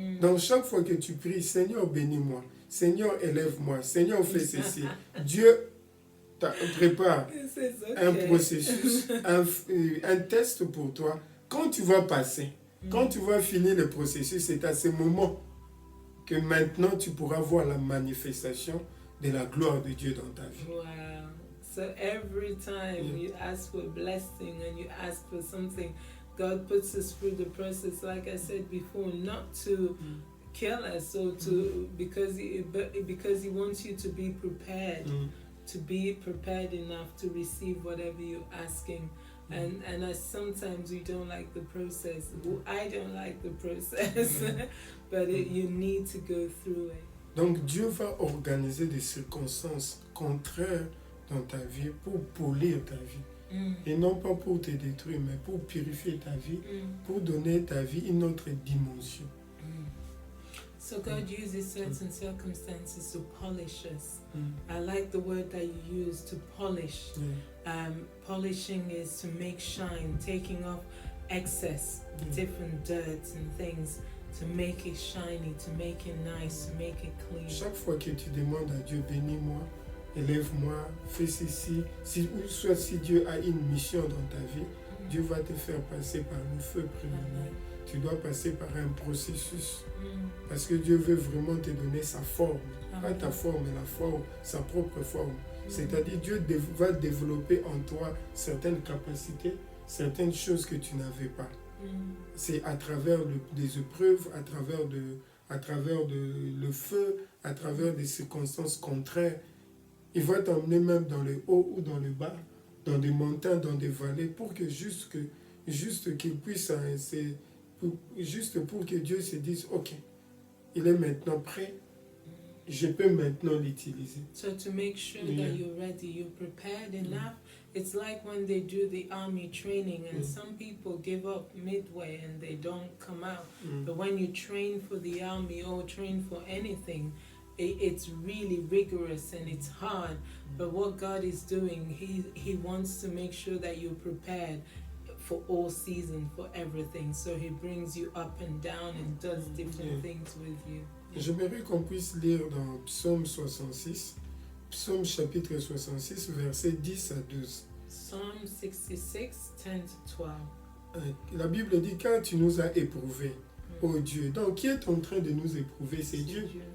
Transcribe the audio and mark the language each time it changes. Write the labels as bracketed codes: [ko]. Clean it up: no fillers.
[fr] Donc chaque fois que tu pries, Seigneur bénis-moi, Seigneur élève-moi, Seigneur fais ceci, Dieu prépare un processus, un test pour toi. Quand tu vas passer, quand tu vas finir le processus, c'est à ce moment que maintenant tu pourras voir la manifestation de la gloire de Dieu dans ta vie. [en] Wow. So every time you ask for a blessing and you ask for something, God puts us through the process, like I said before, not to kill us or to because he wants you to be prepared, to be prepared enough to receive whatever you're asking. And as sometimes we don't like the process. I don't like the process, but you need to go through it. [fr] Donc Dieu va organiser des circonstances contraires dans ta vie pour polir ta vie. Et non pas pour te détruire, mais pour purifier ta vie, pour donner ta vie une autre dimension. [en] So God uses certain circumstances to polish us. I like the word that you use, to polish. Polishing is to make shine, taking off excess, different dirts and things, to make it shiny, to make it nice, to make it clean. [fr] Chaque fois que tu demandes à Dieu, bénis-moi, élève-moi, fais ceci, soit si Dieu a une mission dans ta vie, Dieu va te faire passer par le feu premièrement. tu dois passer par un processus. Parce que Dieu veut vraiment te donner sa forme. Pas ta forme, mais la forme, sa propre forme. C'est-à-dire Dieu va développer en toi certaines capacités, certaines choses que tu n'avais pas. C'est à travers des épreuves, à travers le feu, à travers des circonstances contraires. Il va t'emmener même dans le haut ou dans le bas, dans des montagnes, dans des vallées, pour que juste qu'il puisse, juste pour que Dieu se dise, ok, il est maintenant prêt, je peux maintenant l'utiliser. [en] So to make sure that you're ready, you're prepared enough. It's like when they do the army training and some people give up midway and they don't come out. But when you train for the army or train for anything, it's really rigorous and it's hard. But what God is doing, He wants to make sure that you're prepared for all seasons, for everything. So He brings you up and down and does different things with you. [fr] J'aimerais qu'on puisse lire dans Psaume 66, Psaume chapitre 66, versets 10 à 12. [en] Psalm 66, 10 to 12. [fr] La Bible dit, quand tu nous as éprouvés, ô Dieu. Donc, qui est en train de nous éprouver? C'est Dieu.